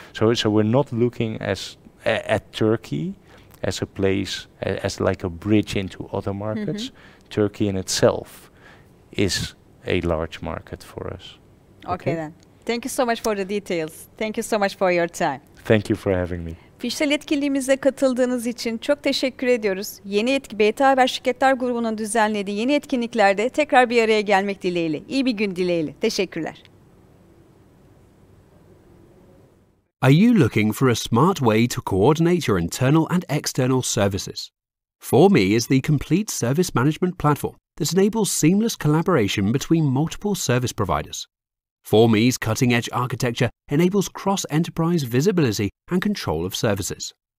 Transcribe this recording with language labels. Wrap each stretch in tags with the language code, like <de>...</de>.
<en>So we're not looking at Turkey as a place, as like a bridge into other markets. Turkey in itself is a large market for us. Okay then. Thank you so much for the details. Thank you so much for your time. Thank you for having me.</en> <tr>Fijital etkinliğimize katıldığınız için çok teşekkür ediyoruz. BThaber Şirketler Grubu'nun düzenlediği yeni etkinliklerde tekrar bir araya gelmek dileğiyle. İyi bir gün dileğiyle. Teşekkürler.</tr> <en>Are you looking for a smart way to coordinate your internal and external services? For Me is the complete service management platform that enables seamless collaboration between multiple service providers. For.me's cutting-edge architecture enables cross-enterprise visibility and control of services.</en>